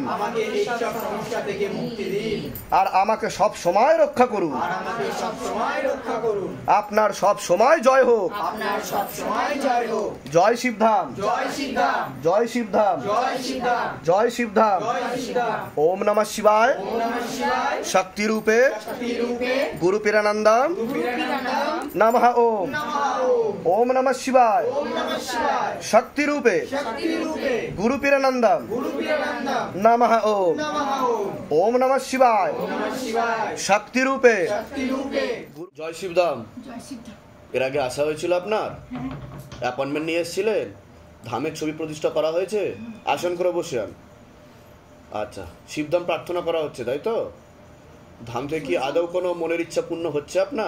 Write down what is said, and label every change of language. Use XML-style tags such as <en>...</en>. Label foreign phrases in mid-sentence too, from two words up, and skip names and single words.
<bn>আমাকে এই সব সমস্যা থেকে মুক্তি দিন, আর আমাকে সব সময় রক্ষা করুন। আর আমাকে সব সময় রক্ষা করুন। আপনার সব সময় জয় হোক। আপনার সব সময় জয় হোক। জয় শিবধাম, জয় শিবধাম, জয় শিবধাম, জয় শিবধাম, জয় শিবধাম। জয় শিবধাম।</bn> <sa>ওম নমঃ শিবায়। ওম নমঃ শিবায়।</sa> <bn>শক্তি রূপে শক্তি রূপে গুরু পীরানন্দম পীরানন্দম</bn> <sa>নমঃ ওম। নমঃ ওম। ওম নমঃ শিবায়। ওম নমঃ শিবায়।</sa> <bn>শক্তি রূপে শক্তি রূপে গুরু পীরানন্দম গুরু পীরানন্দম</bn> <sa>নমঃ ওম। নমঃ ওম। ওম নমঃ শিবায়। ওম নমঃ শিবায়।</sa> <bn>শক্তি রূপে শক্তি রূপে জয় শিবধাম। জয় সিদ্ধা। এর আগে আসা হয়েছিল আপনার? অ্যাপয়েন্টমেন্ট নিয়ে এসেছিলেন? ধামের ছবি প্রতিষ্ঠা করা হয়েছে? আসন করে বসে আন। আচ্ছা, শিবধাম প্রার্থনা করা হচ্ছে তাই তো? ধাম থেকে কি আদৌ কোনো মনের ইচ্ছা পূর্ণ হচ্ছে আপনার?</bn>